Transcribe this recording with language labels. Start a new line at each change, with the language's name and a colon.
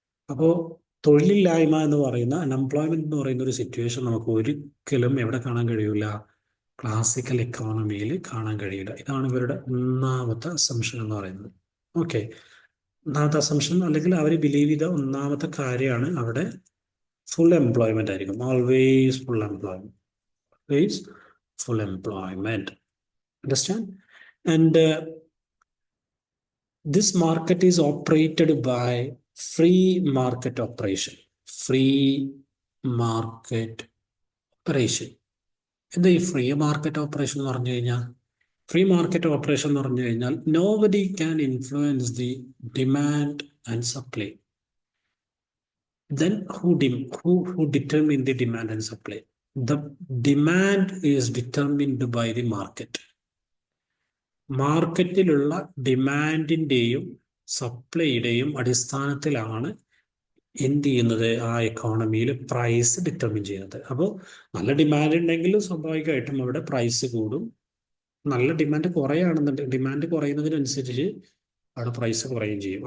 Malayalam: അപ്പോൾ തൊഴിലില്ലായ്മ എന്ന് പറയുന്ന അൺഎംപ്ലോയ്മെന്റ് എന്ന് പറയുന്ന ഒരു സിറ്റുവേഷൻ നമുക്ക് ഒരിക്കലും എവിടെ കാണാൻ കഴിയില്ല? ക്ലാസിക്കൽ എക്കോണമിയിൽ കാണാൻ കഴിയില്ല. ഇതാണ് ഇവരുടെ ഒന്നാമത്തെ അസംഷൻ എന്ന് പറയുന്നത്. ഓക്കെ, ഒന്നാമത്തെ അസംഷൻ അല്ലെങ്കിൽ അവർ ബിലീവ് ചെയ്ത ഒന്നാമത്തെ കാര്യമാണ് അവിടെ full employment ആയിരിക്കും.
English: Always full employment. Always full employment. Understand? And this market is operated by free market operation. Free market operation. എന്താ ഈ free market operation എന്ന് പറഞ്ഞു കഴിഞ്ഞാൽ?
Malayalam: ഫ്രീ മാർക്കറ്റ് ഓപ്പറേഷൻ എന്ന് പറഞ്ഞു കഴിഞ്ഞാൽ
English: nobody can influence the demand and supply. Then who determine the demand and supply? The demand is determined by the market.
Malayalam: മാർക്കറ്റിലുള്ള ഡിമാൻഡിൻ്റെയും സപ്ലൈയുടെയും അടിസ്ഥാനത്തിലാണ് എന്ത് ചെയ്യുന്നത്? ആ എക്കോണമിയിൽ പ്രൈസ് ഡിറ്റർമിൻ ചെയ്യുന്നത്. അപ്പോൾ നല്ല ഡിമാൻഡ് ഉണ്ടെങ്കിൽ സ്വാഭാവികമായിട്ടും അവിടെ പ്രൈസ് കൂടും. നല്ല ഡിമാൻഡ് കുറയുകയാണെന്നുണ്ടെങ്കിൽ ഡിമാൻഡ് കുറയുന്നതിനനുസരിച്ച് അവിടെ പ്രൈസ് കുറയുകയും ചെയ്യും.